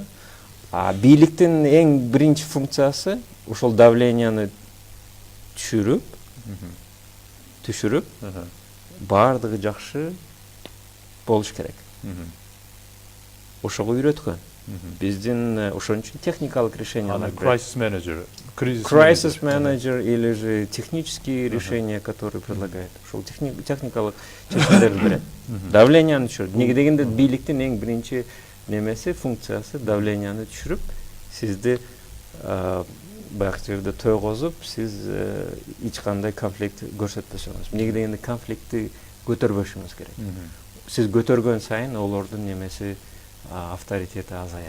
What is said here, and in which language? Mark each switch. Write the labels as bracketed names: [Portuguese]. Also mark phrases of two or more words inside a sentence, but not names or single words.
[Kyrgyz] Бийликтин эң биринчи функциясы ошол давленияны түшүрүп, бардыгы жакшы болуш керек. Ошого үйрөткөн. Биздин ошон үчүн техникалык решениялар. [English] Crisis manager [Russian] или же технические решения, которые предлагает. [Kyrgyz] Ошол техникалык чечимдерди берет. Давленияны түшүрөт. Неге дегенде бийликтин эң биринчи немеси, функциясы давленияны түшүрүп, сизди баягы жерде тойгозуп, сиз эч кандай конфликт көрсөтпөсөңүз. Неге дегенде конфликтти көтөрбөшүңүз керек. Сиз көтөргөн сайын олордун немеси авторитети азаят.